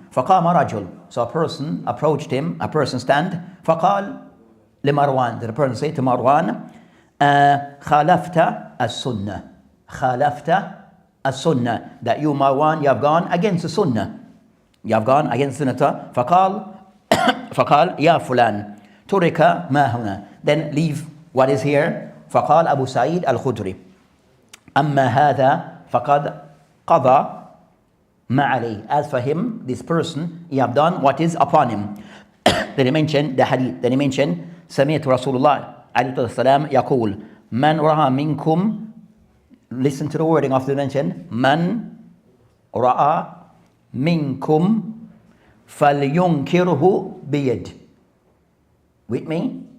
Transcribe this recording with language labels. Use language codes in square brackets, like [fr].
[ar] فقام رجل, [en] so a person approached him, a person stand, [ar] فقال لمروان, [en] the person said to Marwan, [ar] خالفت السنة, خالفت السنة, [en] that you Marwan, you have gone against the sunnah, you have gone against the sunnah. [ar] فقال يا فلان ترك ما هنا, [en] then leave what is here. [ar] فقال أبو سعيد الخدري أما هذا فقد قضى ما عليه, [en] as for him, this person, he have done what is upon him. Then he mentioned the hadith, then he mentioned [ar] سمعت رسول الله عليه الصلاة والسلام يقول من رأى منكم, [en] listen to the wording of the mention, [ar] من رأى منكم فلينكره بيد. [en] With me?